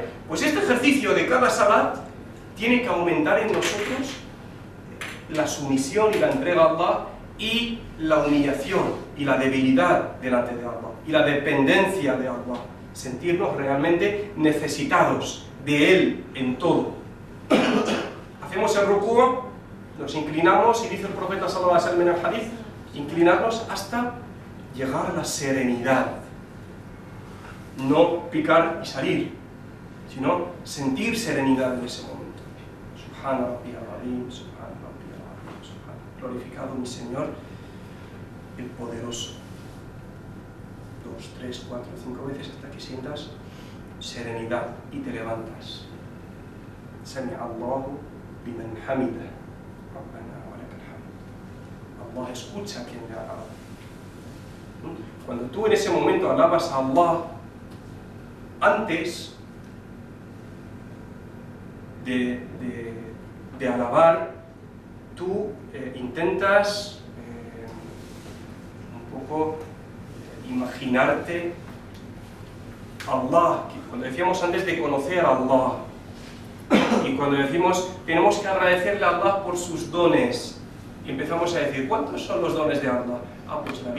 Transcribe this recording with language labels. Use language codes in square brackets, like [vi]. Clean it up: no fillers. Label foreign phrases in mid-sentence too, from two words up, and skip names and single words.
[es] Pues este ejercicio de cada salat tiene que aumentar en nosotros la sumisión y la entrega a Allah y la humillación y la debilidad delante de Allah y la dependencia de Allah, sentirnos realmente necesitados de Él en todo. Hacemos el rukú', nos inclinamos y dice el profeta [ar] صلى الله عليه وسلم [es] en el hadith, inclinarnos hasta llegar a la serenidad, no picar y salir, sino sentir serenidad en ese momento. [ar] سبحان ربي العظيم سبحان ربي العظيم سبحان. [es] Glorificado mi Señor, el poderoso. 2, 3, 4, 5 veces hasta que sientas serenidad y te levantas. [ar] سمع الله لمن حمده. ربنا ولك الحمد. [es] Allah escucha a quien le alaba. Cuando tú en ese momento alabas a Allah, antes de alabar, tú intentas un poco imaginarte Allah, que cuando decíamos antes de conocer a Allah, y cuando decimos tenemos que agradecerle a Allah por sus dones, y empezamos a decir, ¿cuántos son los dones de Allah?